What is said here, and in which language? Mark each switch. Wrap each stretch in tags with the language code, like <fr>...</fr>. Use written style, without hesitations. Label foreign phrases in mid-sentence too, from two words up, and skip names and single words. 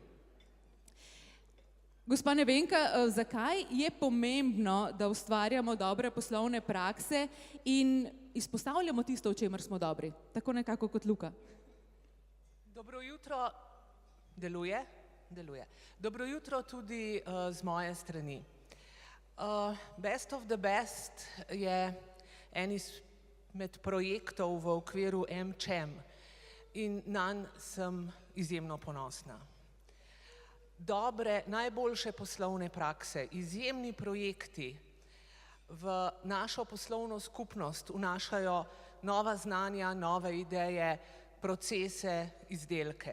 <sl>Gospa Nevenka, zakaj je pomembno, da ustvarjamo dobre poslovne prakse in izpostavljamo tisto, v čemer smo dobri? Tako nekako kot Luka. Dobro jutro, deluje. Dobro jutro tudi z moje strani. Best of the Best je en izmed projektov v okviru MČM in nanj sem izjemno ponosna. Dobre, najboljše poslovne prakse, izjemni projekti v našo poslovno skupnost vnašajo nova znanja, nove ideje, procese, izdelke.</sl>